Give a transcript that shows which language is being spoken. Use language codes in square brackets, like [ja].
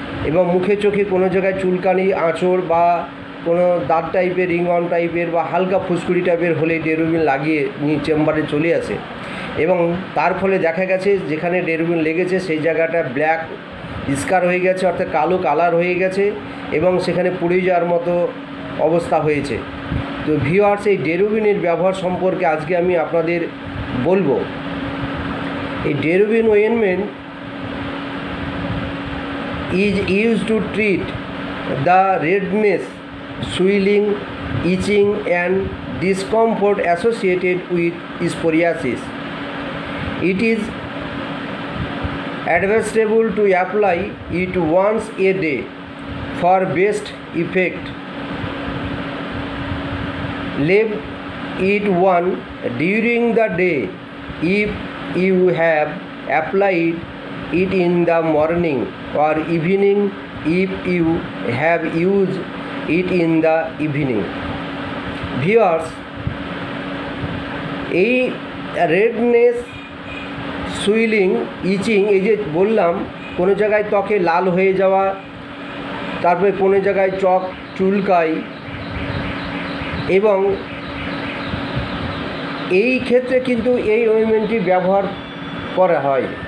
[bn] এবং মুখে চোখে কোনো জায়গায় চুলকানি, আঁচড় বা কোনো দাঁত টাইপের, রিংওয়ার্ম টাইপের বা হালকা ফুসকুড়ি টাইপের হলে ডেরোবিন লাগিয়ে নিয়ে চেম্বারে চলে আসে, এবং তার ফলে দেখা গেছে যেখানে ডেরোবিন লেগেছে সেই জায়গাটা ব্ল্যাক স্কার হয়ে গেছে, অর্থাৎ কালো কালার হয়ে গেছে, এবং সেখানে পুড়ে যাওয়ার মতো অবস্থা হয়েছে। তো ভিউয়ার্স এই ডেরোবিনের ব্যবহার সম্পর্কে আজকে আমি আপনাদের বলবো। [en] এই Derobin ointment is used to treat the redness, swelling, itching and discomfort associated with psoriasis. It is advisable to apply it once a day for best effect. Leave it on during the day if you have applied it in the morning, or evening if you have used it in the evening. [bn] Viewers, এই redness, swelling, ইচিং, এই যে বললাম কোনো জায়গায় ত্বকে লাল হয়ে যাওয়া, তারপরে কোনো জায়গায় চুলকায়, এবং এই ক্ষেত্রে কিন্তু এই ওয়েনমেন্টটি ব্যবহার করা হয়।